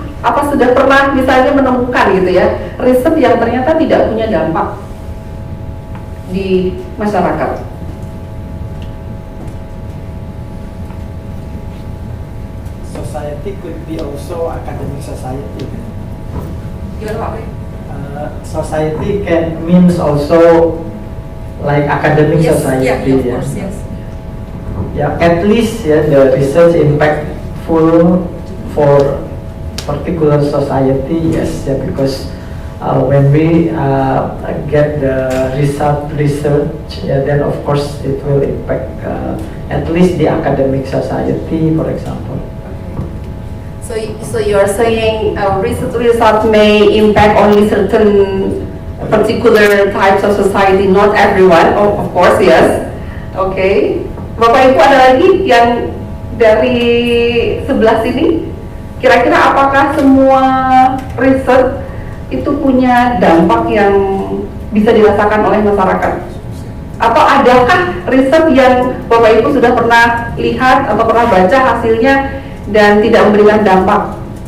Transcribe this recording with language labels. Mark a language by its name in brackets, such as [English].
[Indonesian] Apa sudah pernah misalnya menemukan gitu ya, riset yang ternyata tidak punya dampak di masyarakat? [English] Society could be also academic society. [Indonesian] Gimana Pak Pri? [English] Society can means also like academic Yes, society. yeah, of course, yes. Yeah, at least the research impactful for particular society, yes, because when we get the research, then of course it will impact at least the academic society, for example. So you are saying research result may impact only certain particular types of society, not everyone. Oh, of course, yes. Okay. [Indonesian] Bapak Ibu ada lagi yang dari sebelah sini? Kira-kira apakah semua riset itu punya dampak yang bisa dirasakan oleh masyarakat? Atau adakah riset yang Bapak Ibu sudah pernah lihat atau pernah baca hasilnya dan tidak memberikan dampak?